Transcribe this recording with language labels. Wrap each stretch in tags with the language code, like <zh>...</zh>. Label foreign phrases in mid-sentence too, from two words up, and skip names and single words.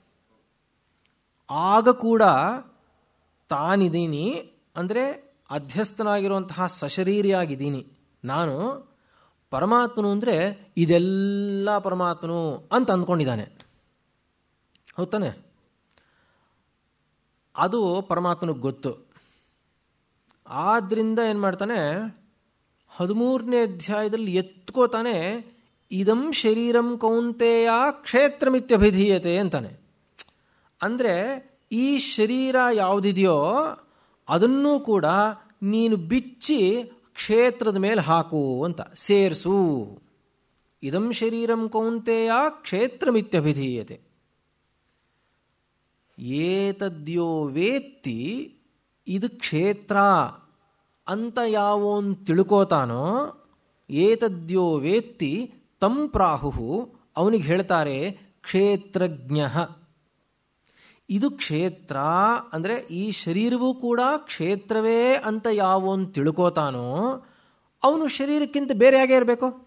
<kn>ಆಗ ಕೂಡ ತಾನಿದ್ದೀನಿ ಅಂದರೆ ಅಧ್ಯಸ್ಥನಾಗಿರುವಂತಹ ಸಶರೀರಿಯಾಗಿದ್ದೀನಿ, ನಾನು ಪರಮಾತ್ಮನು ಅಂದರೆ ಇದೆಲ್ಲ ಪರಮಾತ್ಮನು ಅಂತ ಅಂದ್ಕೊಂಡಿದ್ದಾನೆ. ಹೌದಾನೆ? ಅದು ಪರಮಾತ್ಮನಿಗೆ ಗೊತ್ತು. ಆದ್ದರಿಂದ ಏನು ಮಾಡ್ತಾನೆ, 13ನೇ ಅಧ್ಯಾಯದಲ್ಲಿ ಎತ್ಕೋತಾನೆ,</kn> <sa>ಇದಂ ಶರೀರಂ ಕೌಂತೆಯ ಕ್ಷೇತ್ರಮಿತ್ಯಭಿಧೀಯತೆ ಅಂತಾನೆ.</sa> <kn>ಅಂದರೆ ಈ ಶರೀರ ಯಾವುದಿದೆಯೋ ಅದನ್ನೂ ಕೂಡ ನೀನು ಬಿಚ್ಚಿ ಕ್ಷೇತ್ರದ ಮೇಲೆ ಹಾಕು ಅಂತ, ಸೇರಿಸು.</kn> <sa>ಇದಂ ಶರೀರಂ ಕೌಂತೆಯ ಕ್ಷೇತ್ರಮಿತ್ಯಭಿಧೀಯತೆ. ಏತದ್ಯೋ ವೇತ್ತಿ,</sa> <kn>ಇದು ಕ್ಷೇತ್ರ ಅಂತ ಯಾವೋನ್ ತಿಳ್ಕೋತಾನೋ,</kn> <sa>ಏತದ್ಯೋ ವೇತ್ತಿ ತಂ ಪ್ರಾಹುಃ,</sa> <kn>ಅವನಿಗೆ ಹೇಳ್ತಾರೆ ಕ್ಷೇತ್ರಜ್ಞ. ಇದು ಕ್ಷೇತ್ರ ಅಂದರೆ ಈ ಶರೀರವೂ ಕೂಡ ಕ್ಷೇತ್ರವೇ ಅಂತ ಯಾವೋನ್ ತಿಳ್ಕೋತಾನೋ ಅವನು ಶರೀರಕ್ಕಿಂತ ಬೇರೆಯಾಗೇ ಇರಬೇಕು.</kn>